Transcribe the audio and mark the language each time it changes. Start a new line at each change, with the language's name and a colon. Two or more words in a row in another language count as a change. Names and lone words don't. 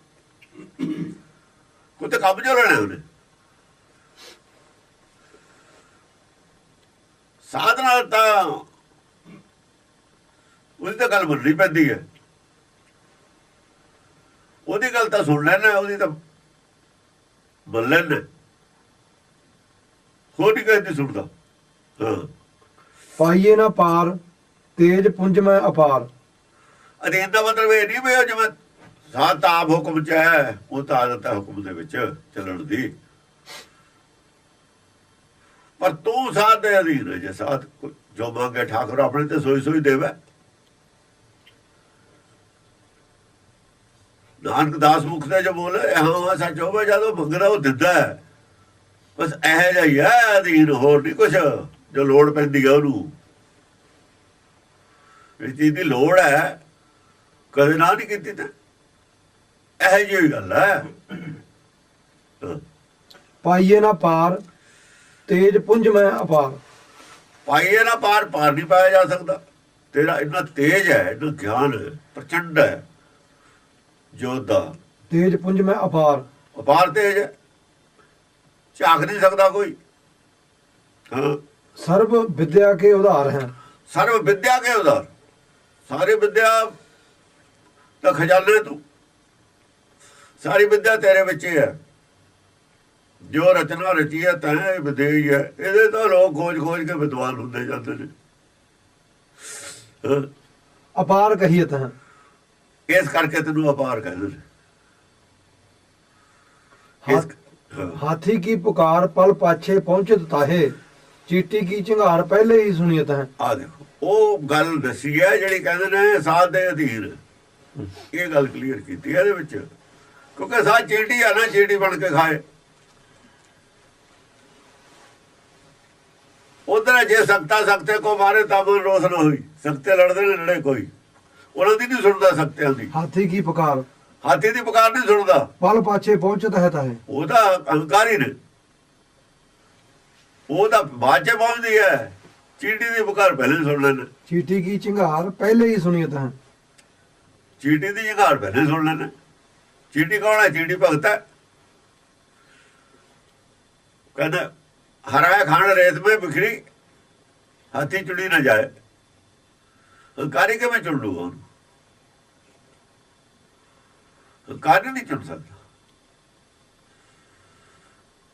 Punjabi: ਕੋਈ ਤਾਂ ਕੰਮ ਜੋ ਲੈਣਾ ਉਹਨੇ। ਸਾਧਨਾ ਤਾਂ ਉਹਦੀ ਤਾਂ ਗੱਲ ਮੰਨਣੀ ਪੈਂਦੀ ਹੈ। ਉਹਦੀ ਗੱਲ ਤਾਂ ਸੁਣ ਲੈਣਾ, ਉਹਦੀ ਤਾਂ ਮੰਨ ਲੈਣਾ। ਹੋਰ ਨਹੀਂ ਕਹਿੰਦੀ ਸੁਣਦਾ। ਹਾਂ,
Braj: पाइए ना पार तेज पुंज में अपार।
Punjabi: ਅਧੀਨ ਦਾ ਮਤਲਬ ਇਹ ਨਹੀਂ ਵੀ ਉਹ ਜਿਵੇਂ ਸਾਧ ਤਾਂ ਆਪ ਹੁਕਮ 'ਚ ਹੈ, ਉਹ ਤਾਂ ਆਦਤ ਹੈ ਹੁਕਮ ਦੇ ਵਿੱਚ ਚੱਲਣ ਦੀ। ਪਰ ਤੂੰ ਸਾਧ ਦੇ ਅਧੀਨ ਹੈ। ਜੇ ਸਾਧ ਜੋ ਮੰਗੇ ਠਾਕੁਰ ਆਪਣੇ ਤੇ ਸੋਈ ਸੋਈ ਦੇਵੇ। ਨਾਨਕ ਦਾਸ ਮੁਖ ਤੇ ਜੋ ਬੋਲੇ ਹਾਂ ਸੱਚ ਹੋਵੇ, ਜਦੋਂ ਮੰਗਦਾ ਉਹ ਦਿੰਦਾ ਹੈ। ਬਸ ਇਹੋ ਜਿਹਾ ਹੀ ਹੈ ਅਧੀਨ, ਹੋਰ ਨਹੀਂ ਕੁਛ। ਜੋ ਲੋੜ ਪੈਂਦੀ ਹੈ ਉਹਨੂੰ, ਇਸ ਚੀਜ਼ ਦੀ ਲੋੜ ਹੈ, ਕਦੇ ਨਾ ਨਹੀਂ ਕੀਤੀ। ਤੇ ਇਹੋ ਜਿਹੀ ਗੱਲ ਹੈ।
Braj: पाइए ना पार तेज पुंज में अपार।
Punjabi: ਪਾਈਏ ਨਾ ਪਾਰ, ਪਾਰ ਨਹੀਂ ਪਾਇਆ ਜਾ ਸਕਦਾ। ਤੇਰਾ ਇੰਨਾ ਤੇਜ ਹੈ, ਇੰਨਾ ਗਿਆਨ ਹੈ, ਪ੍ਰਚੰਡ ਹੈ ਜੋਤ ਦਾ।
Braj: तेज पुंज में अपार।
Punjabi: ਅਪਾਰ ਤੇਜ ਹੈ, ਝਾਕ ਨਹੀਂ ਸਕਦਾ ਕੋਈ। ਹਾਂ,
Braj: सर्व विद्या के उधार हैं।
Punjabi: ਸਰਵ ਵਿਦਿਆ ਕੇ ਉਧਾਰ, ਸਾਰੀ ਵਿਦਿਆ ਦਾ ਖਜ਼ਾਨਾ ਤੂੰ। ਸਾਰੀ ਵਿਦਿਆ ਤੇਰੇ ਵਿੱਚ ਹੀ ਹੈ। ਜੋ ਰਚਨਾ ਰਚੀ ਹੈ ਤਾਂ ਇਹ ਵਿਦਿਆ ਹੀ ਹੈ। ਇਹਦੇ ਤਾਂ ਲੋਕ ਖੋਜ ਖੋਜ ਕੇ ਵਿਦਵਾਨ ਹੁੰਦੇ ਜਾਂਦੇ ਨੇ। ਹਾਂ,
Braj: अपार कहियत है।
Punjabi: ਇਸ ਕਰਕੇ ਤੈਨੂੰ ਅਪਾਰ ਕਹਿੰਦੇ ਨੇ।
Braj: हाथ- हाथी की पुकार पल पाछे पहुंचत ताहे। चीटी की चिंगार पहले ही सुनियत है।
Punjabi: ਆ ਦੇਖੋ ਉਹ ਗੱਲ ਦੱਸੀ ਹੈ ਜਿਹੜੀ ਕਹਿੰਦੇ ਨੇ ਸਾਧ ਦੇ ਅਧੀਨ। ਇਹ ਗੱਲ ਕਲੀਅਰ ਕੀਤੀ ਹੈ ਇਹਦੇ ਵਿੱਚ। ਕਿਉਂਕਿ ਸਾਧ ਚੀਟੀ ਆ ਨਾ, ਚੀਟੀ ਬਣ ਕੇ ਖਾਏ। ਉਧਰ ਜੇ ਸਕਤਾ ਸਕਤੇ ਕੋ ਮਾਰੇ ਤਾਂ ਮਨ ਰੋਸ ਨਾ ਹੋਈ। ਸਕਤੇ ਲੜਦੇ ਨੇ ਲੜੇ ਕੋਈ, ਉਹਨਾਂ ਦੀ ਨਹੀਂ ਸੁਣਦਾ ਸਕਤਿਆਂ ਦੀ।
Braj: हाथी की पुकार
Punjabi: ਹਾਥੀ ਦੀ ਪੁਕਾਰ ਨਹੀਂ ਸੁਣਦਾ।
Braj: पल पाछे पहुंचत है ताहे।
Punjabi: ਉਹਦਾ ਅਹੰਕਾਰੀ ਨੇ, ਉਹਦਾ ਬਾਅਦ 'ਚ ਪਹੁੰਚਦੀ ਹੈ। ਚੀਟੀ ਦੀ ਪੁਕਾਰ ਪਹਿਲੇ ਸੁਣ ਲੈਣ।
Braj: चीटी की चिंगार पहले ही सुनियत है।
Punjabi: ਚੀਟੀ ਦੀ ਜਗਾੜ ਪਹਿਲੇ ਸੁਣ ਲੈਣ। ਚੀਟੀ ਕੌਣ ਹੈ? ਚੀਟੀ ਭਗਤ ਹੈ। ਕਹਿੰਦਾ ਹਰਾਇਆ ਖਾਣ ਰੇਤ में ਬਿਖਰੀ, ਹਾਥੀ ਚੁਣੀ ਨਾ ਜਾਏ। ਹੰਕਾਰੀ ਕਿਵੇਂ ਚੁਣ ਲੂਗਾ ਉਹਨੂੰ? ਹੰਕਾਰੀ ਨਹੀਂ ਚੁਣ ਸਕਦਾ।